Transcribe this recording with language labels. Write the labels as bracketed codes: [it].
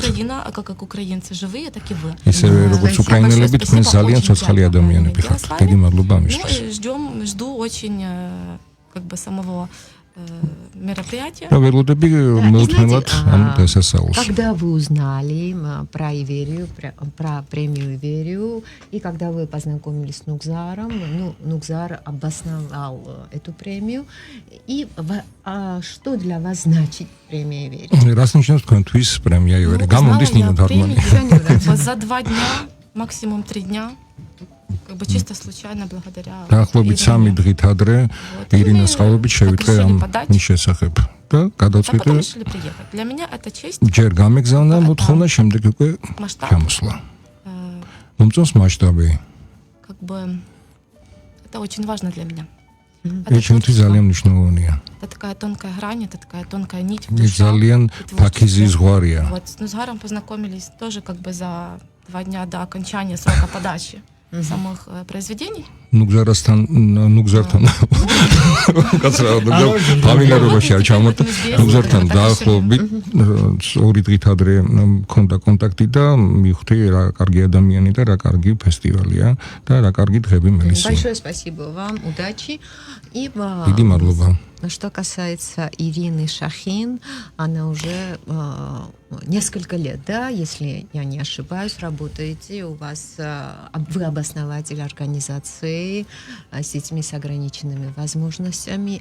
[ru] как Украина, как украинцы живые, так и вы. [ka] ისევე როგორც უკრაინელები თქვენ ძალიან ცოცხალი ადამიანები ხართ. დიდი мадლობა ამისთვის. [ru] Ну, жду очень как бы самого мероприятия. [ka] რა ველოდები მოუთმენლად ამ დასასაულს. [ru] Когда вы узнали про Иверию, про премию Иверию, и когда вы познакомились с Нукзаром, ну, Нукзар обосновал эту премию, и что для вас значит премия Иверия? [ka] რას ნიშნავს თქვენთვის პრემია ივერი? გამოდის ნინო თარგმანი. [ru] За 2 дня, максимум 3 дня. Как бы чисто случайно благодаря [ka] დაახლოებით 3 დღით ადრე ირინას ყალობით შევიტყე ამ ნის შესახებ და გადავწყვიტე [ru] решили приехать. Для меня это честь. [ka] ჯერ გამეგზავნა მოთხოვნა, შემდეგ უკვე ჩამოსვლა. მომწონს მასშტაბი. [ru] Как бы это очень важно для меня. [ka] ეს ჩემთვის ძალიან მნიშვნელოვანია. [ru] Это такая тонкая грань, это такая тонкая нить в [ka] ეს [ru] душе. [ka] ძალიან ფაქიზი ზღვარია. [ru] Вот с Нузгаром познакомились тоже как бы за 2 дня до окончания срока подачи самых произведений. [ka] ნუგზართან ფამილარობაში არ ჩამოთო. ნუგზართან დაახლოებით 2 დღით ადრე მქონდა კონტაქტი და მივხვდი რა კარგი ადამიანი და რა კარგი ფესტივალია და რა კარგი დღები მელისია. [ru] Большое спасибо вам, удачи. И [ka] დიდი მადლობა. [ru] что касается Ирины Шахин, она уже несколько лет, да, если я не ошибаюсь, работаете, у вас вы обоснователь организации с детьми с ограниченными возможностями. возможностями.